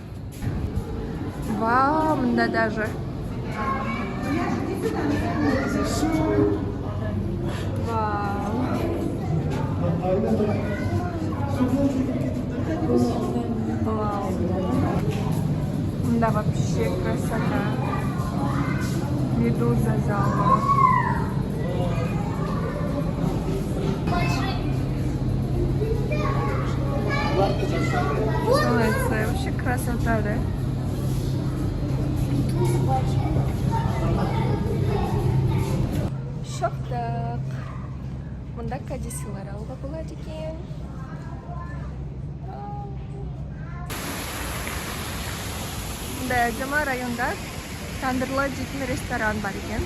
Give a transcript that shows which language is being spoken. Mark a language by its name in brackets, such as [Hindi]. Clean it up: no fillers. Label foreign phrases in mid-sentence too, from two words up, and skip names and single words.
[Russian] Вау, мында даже. Вау. Вау. Мында вообще красота. Медуза зала. Солнце, вообще красота, да? [Kazakh] Шоқтық. Мұнда кәдесілер алуға болады екен. Мұнда әдемі районда тандырлы дейтін ресторан бар екен.